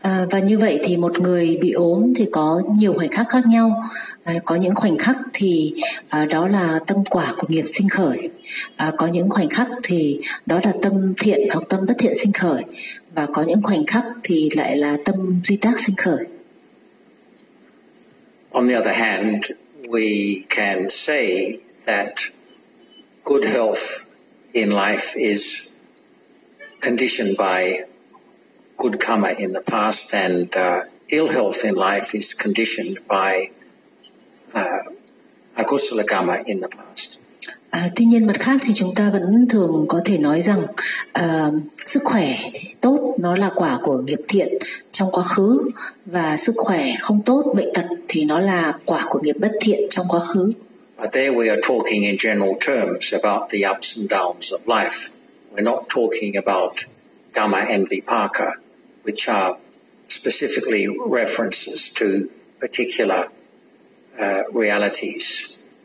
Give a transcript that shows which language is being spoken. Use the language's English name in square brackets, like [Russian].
[Vietnamese] Và như vậy thì một người bị ốm thì có nhiều khoảnh khắc khác nhau. Có những khoảnh khắc thì đó là tâm quả của nghiệp sinh khởi. Có những khoảnh khắc thì đó là tâm thiện hoặc tâm bất thiện sinh khởi. Và có những khoảnh khắc thì lại là tâm duy tác sinh khởi. [English] On the other hand, we can say that good health in life is conditioned by good karma in the past, and ill health in life is conditioned by akusala karma in the past. [Vietnamese] Tuy nhiên mặt khác thì chúng ta vẫn thường có thể nói rằng sức khỏe tốt nó là quả của nghiệp thiện trong quá khứ, và sức khỏe không tốt, bệnh tật thì nó là quả của nghiệp bất thiện trong quá khứ. [English] But there we are talking in general terms about the ups and downs of life. We're not talking about karma and vipaka, which are specifically references to particular realities.